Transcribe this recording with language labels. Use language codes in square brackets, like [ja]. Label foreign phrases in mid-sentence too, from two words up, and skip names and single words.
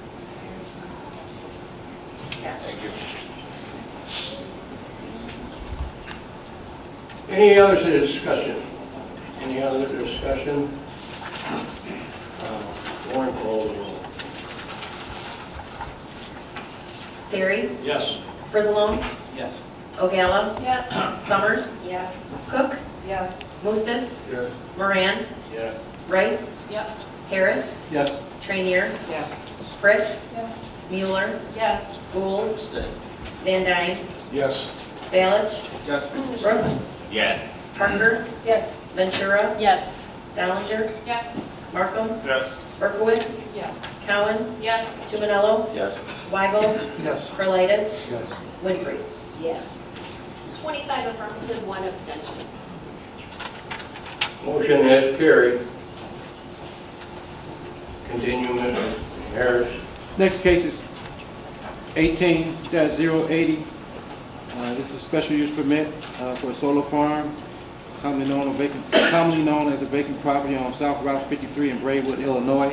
[en] Thank you. Any other discussion? Any other discussion? Lauren, call the roll. Barry, Yes. Frizzalone, Yes. Ogalla, Yes. Summers, Yes. Cook, Yes. Mustis, Yes. Moran, Yes. Rice, Yes. Harris, Yes. Traynere, Yes. Fritz, Yes. Mueller, Yes. Gould, Abstain. Van Dyne, Yes. Balich, Yes. Brooks, Yes. Parker, Yes. Ventura, Yes. Dollinger, Yes. Markham, Yes. Berkowitz, Yes. Cowan, Yes. Tumanello, Yes. Weigel, Yes. Carlitis, Yes. Winfrey. Yes. 25 affirmative, 1 abstention. Motion has carried. Continue, Mr. Harris. Next case is 18-080. This is a special use permit for a solar farm, commonly known as a vacant property on South Route 53 in Braywood, Illinois.